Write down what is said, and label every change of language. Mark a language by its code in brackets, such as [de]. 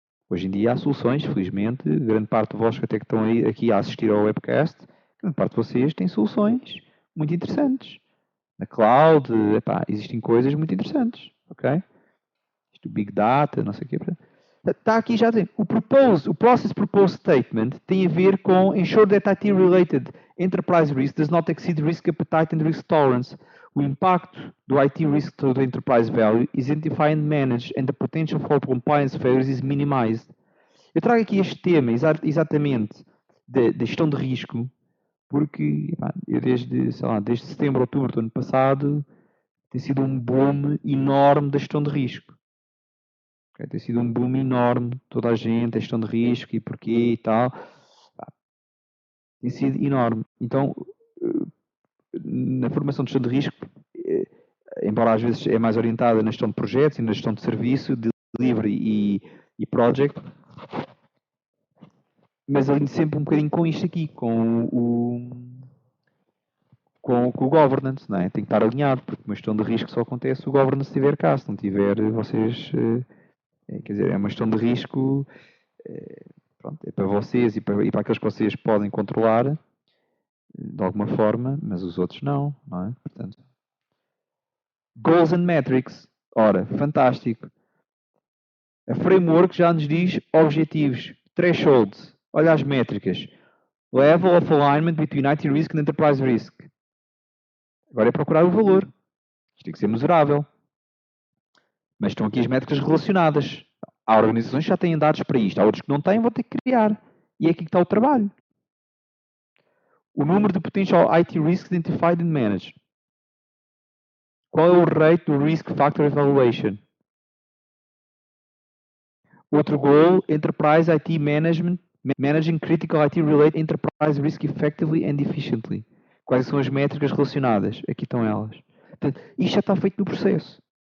[pt] Hoje em dia há soluções, felizmente, grande parte de vós que até que estão aqui a assistir ao webcast, grande parte de vocês tem soluções muito interessantes. Na cloud, existem coisas muito interessantes, ok? Isto Big Data, não sei o quê. Está aqui já tem. [en] O Process Proposed Statement [pt] tem a ver com [en] ensure that IT-related enterprise risk does not exceed risk appetite and risk tolerance. [pt] O impacto do [en] IT risk to the enterprise value is identified and managed and the potential for compliance failures is minimized. [pt] Eu trago aqui este tema exatamente da gestão de risco, porque eu desde setembro, outubro do ano passado, tem sido um boom enorme da gestão de risco. Tem sido um boom enorme, toda a gente, a gestão de risco e porquê e tal. Tem sido enorme. Então, na formação de gestão de risco, embora às vezes é mais orientada na gestão de projetos e na gestão de serviço, de delivery e project, mas alinho sempre um bocadinho com isto aqui, com o governance, não é? Tem que estar alinhado, porque uma gestão de risco só acontece se o governance estiver cá, se não tiver, vocês... quer dizer, é uma gestão de risco, pronto, é para vocês e para aqueles que vocês podem controlar, de alguma forma, mas os outros não é? Portanto, Goals and Metrics. Ora, fantástico. A framework já nos diz objetivos, thresholds. Olha as métricas. [en] Level of alignment between IT risk and enterprise risk. [pt] Agora é procurar o valor. Isto tem que ser mesurável. Mas estão aqui as métricas relacionadas. Há organizações que já têm dados para isto. Há outros que não têm, vão ter que criar. E é aqui que está o trabalho. O número de [en] potential IT risks identified and managed. [pt] Qual é o [en] rate do Risk Factor Evaluation? [pt] Outro [en] goal, Enterprise IT Management, Managing Critical IT-Related Enterprise Risk Effectively and Efficiently. [pt] Quais são as métricas relacionadas? Aqui estão elas. Portanto, isto já está feito no processo.